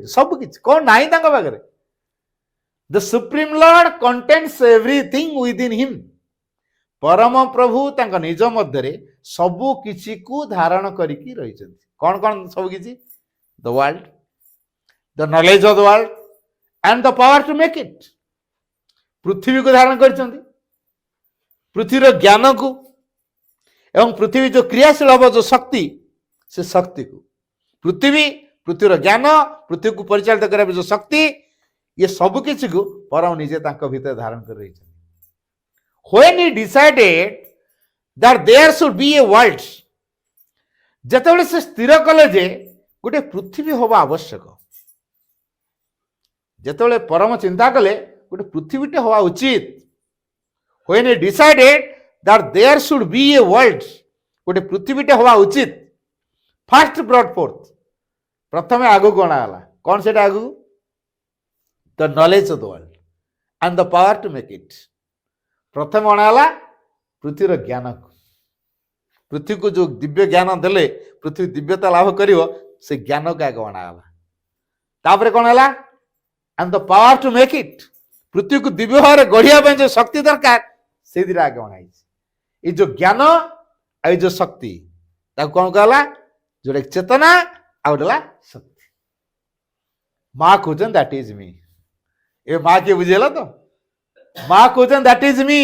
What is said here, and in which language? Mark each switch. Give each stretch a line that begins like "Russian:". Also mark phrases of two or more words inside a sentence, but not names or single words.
Odia: ସବୁ କିଛି କଣ ନାହିଁ ତାଙ୍କ ପାଖରେ?
English: the supreme Lord contains everything within him.
Odia: ପରମ ପ୍ରଭୁ ତାଙ୍କ ନିଜ ମଧ୍ୟରେ ସବୁ କିଛିକୁ ଧାରଣ କରିକି ରହିଛନ୍ତି। କଣ କଣ ସବୁ କିଛି?
English: the world, the knowledge of the world and the power to make it।
Odia: ପୃଥିବୀକୁ ଧାରଣ କରିଛନ୍ତି, ପୃଥିବୀର ଜ୍ଞାନକୁ ଏବଂ ପୃଥିବୀ ଯୋଉ କ୍ରିୟାଶୀଳ ହବ ଯୋଉ ଶକ୍ତି, ସେ ଶକ୍ତିକୁ, ପୃଥିବୀର ଜ୍ଞାନ, ପୃଥିବୀକୁ ପରିଚାଳିତ କରିବା ଯୋଉ ଶକ୍ତି, ଇଏ ସବୁ କିଛିକୁ ପରମ ନିଜେ ତାଙ୍କ ଭିତରେ ଧାରଣ କରି ରହିଛନ୍ତି।
English: when he decided that there should be a world,
Odia: ଯେତେବେଳେ ସେ ସ୍ଥିର କଲେ ଯେ ଗୋଟେ ପୃଥିବୀ ହବା ଆବଶ୍ୟକ, ଯେତେବେଳେ ପରମ ଚିନ୍ତା କଲେ ଗୋଟେ ପୃଥିବୀଟେ ହବା ଉଚିତ,
English: when he decided that there should be a world,
Odia: ଗୋଟେ ପୃଥିବୀଟେ ହବା ଉଚିତ,
English: first brought forth,
Odia: ପ୍ରଥମେ ଆଗକୁ ଅଣାଗଲା। କଣ ସେଟା ଆଗକୁ?
English: the knowledge of the world and the power to make it।
Odia: ପ୍ରଥମେ ଅଣାଗଲା ପୃଥିବୀର ଜ୍ଞାନକୁ। ପୃଥିବୀକୁ ଯୋଉ ଦିବ୍ୟ ଜ୍ଞାନ ଦେଲେ ପୃଥିବୀ ଦିବ୍ୟତା ଲାଭ କରିବ, ସେ ଜ୍ଞାନକୁ ଆଗ ଅଣାଗଲା। ତାପରେ କଣ ହେଲା?
English: and the power to make it,
Odia: ପୃଥିବୀକୁ ଦିବ୍ୟ ଭାବରେ ଗଢିବା ପାଇଁ ଯୋଉ ଶକ୍ତି ଦରକାର ସେଇଥିରେ ଆଗ ଅଣାଯାଇଛି। ଏଇ ଯୋଉ ଜ୍ଞାନ ଆଉ ଏଇ ଯୋଉ ଶକ୍ତି, ତାକୁ କଣ କହିଲା? ଯୋଉଟା ଚେତନା ଆଉ ଗୋଟେ ହେଲା ଶକ୍ତି। ମା କହୁଛନ୍ତି
English: that is me.
Odia: ଏ ମା କିଏ ବୁଝିଗଲା ତ? ମା କହୁଛନ୍ତି
English: that is me.